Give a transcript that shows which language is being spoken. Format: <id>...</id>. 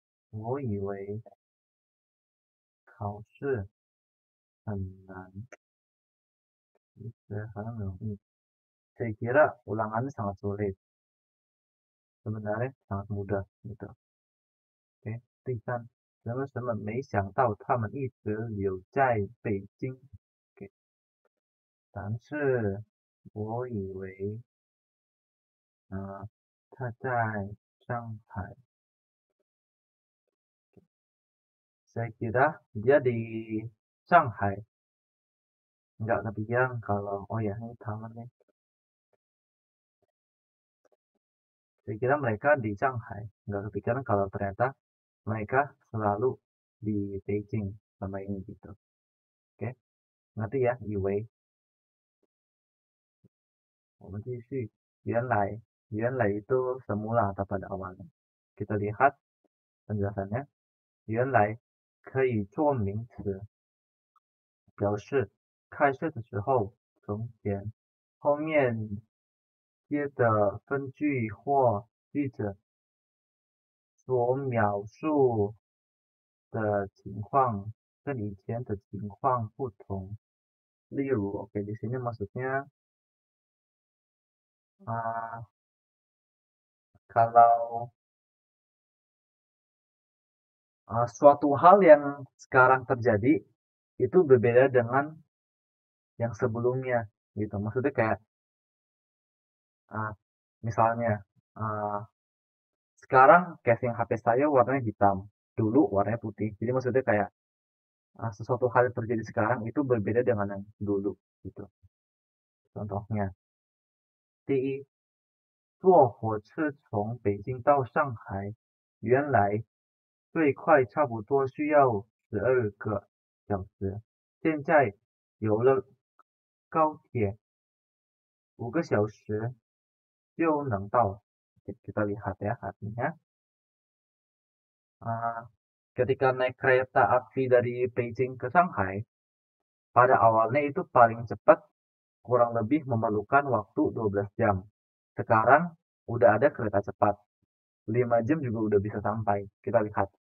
<zh>我以为考试很难，其实很容易。</zh> <id>Saya kira ulangannya sangat sulit. Sebenarnya sangat mudah gitu.</id> <zh>Oke, 第三，什么什么没想到他们一直留在北京。 OK，但是我以为，他在上海。</zh> <id>Saya kira dia di Shanghai. Nggak kepikiran kalau, oh ya ini taman nih. Saya kira mereka di Shanghai. Nggak kepikiran kalau ternyata mereka selalu di Beijing sama ini gitu. Oke, ngerti ya, Iwei.</id> <zh>我们继续，</zh> <id>原来 itu semula atau pada awalnya. Kita lihat penjelasannya.</id> <zh>原来可以做名词，表示开始的时候，从前，后面接的分句或句子所描述的情况跟以前的情况不同。</zh> <id>例如，oke di sini maksudnya kalau suatu hal yang sekarang terjadi itu berbeda dengan yang sebelumnya gitu. Maksudnya kayak misalnya sekarang casing HP saya warnanya hitam, dulu warnanya putih. Jadi maksudnya kayak sesuatu hal yang terjadi sekarang itu berbeda dengan yang dulu gitu.</id> <zh>Contohnya, 第一，坐火车从北京到上海，原来最快差不多需要12个小时，现在有了高铁5个小时就能到.</zh> <id>Kita lihat ya artinya. Ketika naik kereta api dari Beijing ke Shanghai, pada awalnya itu paling cepat kurang lebih memerlukan waktu 12 jam. Sekarang udah ada kereta cepat. 5 jam juga udah bisa sampai. Kita lihat.</id>